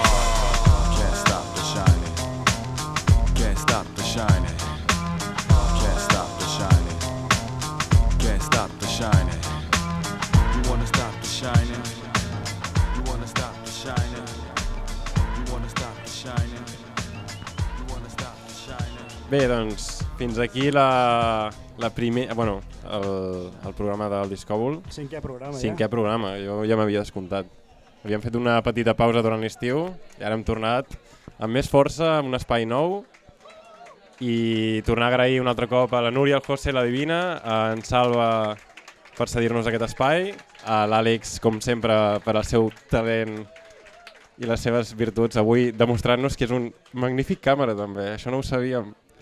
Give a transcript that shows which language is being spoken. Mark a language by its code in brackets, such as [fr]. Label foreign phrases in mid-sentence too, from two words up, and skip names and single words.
[en] Can't stop the shining, can't stop the shining, can't stop the shining, can't stop the shining. You wanna stop the shining, you wanna stop the shining, you wanna stop the shining, you wanna stop the shining. [ca] Bé, doncs, fins aquí el programa del Discòbol. Cinquè programa, ja. Cinquè programa, jo ja m'havia descomptat. Havíem fet una petita pausa durant l'estiu i ara hem tornat amb més força, amb un espai nou, i tornar a agrair un altre cop a la Núria, al José, la Divina, a en Salva per cedir-nos aquest espai, a l'Àlex, com sempre, per al seu talent i les seves virtuts, avui demostrant-nos que és un magnífic càmera també, això no ho sabíem.